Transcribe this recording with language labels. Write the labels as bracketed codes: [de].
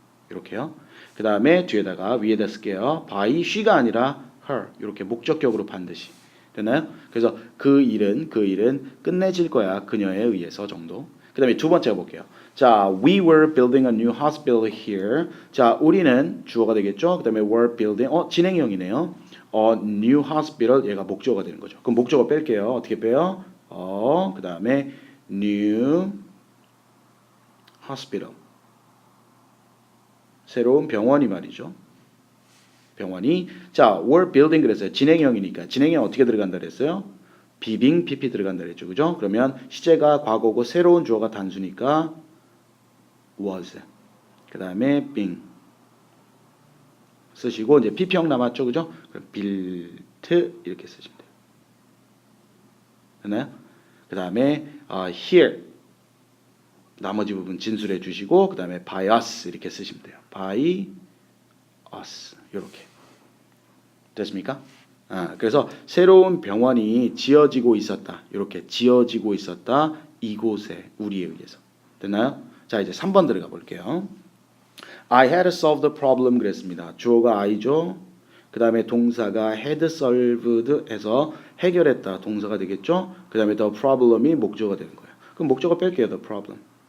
[ko] 이렇게요. 그 다음에 뒤에다가 위에다 쓸게요. [en] by she [ko] 가 아니라 her 이렇게 목적격으로 반드시 되나요? 그래서 그 일은 끝내질 거야. 그녀에 의해서 정도. 그 다음에 두 번째 볼게요. 자, [en] we were building a new hospital here. [ko] 자, 우리는 주어가 되겠죠. 그 다음에 [en] were building [ko] 진행형이네요. [en] new hospital [ko] 얘가 목적어가 되는 거죠. 그럼 목적어 뺄게요. 어떻게 빼요? 그 다음에 [en] new hospital [ko] 새로운 병원이 말이죠. 병원이 자, [en] were building [ko] 그랬어요. 진행형이니까 진행형 어떻게 들어간다 그랬어요? [en] being pp [ko] 들어간다 그랬죠. 그죠? 그러면 시제가 과거고 새로운 주어가 단수니까 was. 그다음에 being 쓰시고 이제 pp형 남았죠. 그죠? 그럼 built 이렇게 쓰시면 돼요. 됐나요? 그다음에 here 나머지 부분 진술해 주시고 그 다음에 [en] by us [ko] 이렇게 쓰시면 돼요. [en] by us [ko] 이렇게 됐습니까? 그래서 새로운 병원이 지어지고 있었다. 이렇게 지어지고 있었다. 이곳에 우리에 의해서. 됐나요? 자, 이제 3번 들어가 볼게요. [en] I had solved the problem [ko] 그랬습니다. 주어가 I죠. 그 다음에 동사가 [en] had solved [ko] 해서 해결했다. 동사가 되겠죠. 그 다음에 [en] the problem [ko] 이 목적어가 되는 거예요. 그럼 목적어 뺄게요. [en] the problem.